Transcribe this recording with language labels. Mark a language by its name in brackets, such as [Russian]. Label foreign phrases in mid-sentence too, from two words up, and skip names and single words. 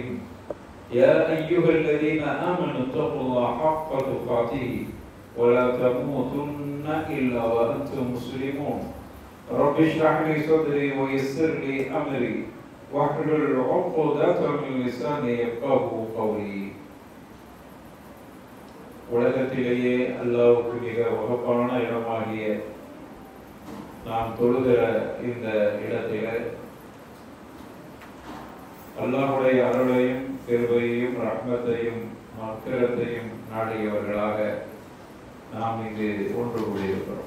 [Arabic] يا أيها الذين آمنوا اتقوا الله حق تقاته ولا تموتن إلا وأنتم مسلمون. رب اشرح لي صدري ويسر لي أمري واحلل عقدة من لساني يفقهوا قولي. [Tamil] உலகத்திலேயே அல்லாஹ்வுக்கு மிக வகப்பான இடமாகிய நாம் தொழுகிற இந்த இடத்திலே அல்லாஹ்வுடைய அருளையும் கிருபையையும் ரஹ்மத்தையும் மக்ஃபிரத்தையும் நாடியவர்களாக நாம் இங்கு ஒன்று கூடியிருக்கிறோம்.